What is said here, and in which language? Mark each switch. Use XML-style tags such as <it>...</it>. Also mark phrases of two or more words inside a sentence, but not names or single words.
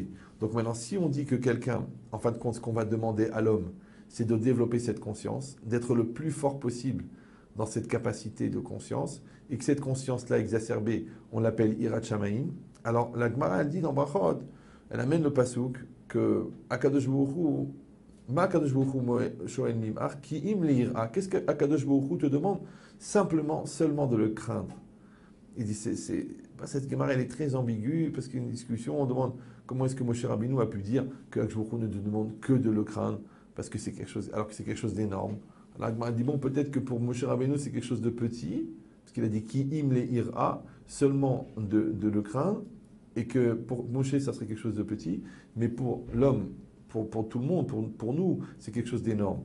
<fr>Donc maintenant, si on dit que quelqu'un, en fin de compte, ce qu'on va demander à l'homme, c'est de développer cette conscience, d'être le plus fort possible dans cette capacité de conscience, et que cette conscience-là exacerbée, on l'appelle</fr> <he>יראת שמים.</he> <fr>Alors la Gemara, elle dit dans Brachot, elle amène le pasouk que</fr> <he>הקדוש ברוך הוא מה הקדוש ברוך הוא שואל מעמך כי אם ליראה.</he> <fr>Qu'est-ce que</fr> <he>הקדוש ברוך הוא</he> <fr>te demande? Seulement de le craindre. Il dit, cette Gemara, elle est très ambiguë, parce qu'il y a une discussion, on demande comment est-ce que Moshe Rabbeinu a pu dire que</fr> <he>הקדוש ברוך הוא</he> <fr>ne te demande que de le craindre, parce que c'est quelque chose, alors que c'est quelque chose d'énorme. Alors il dit, bon, peut-être que pour Moshe Rabbeinu, c'est quelque chose de petit, parce qu'il a dit</fr> <he>כי אם ליראה,</he> <fr>seulement de le craindre, et que pour Moshe, ça serait quelque chose de petit, mais pour l'homme, pour tout le monde, pour nous, c'est quelque chose d'énorme.</fr>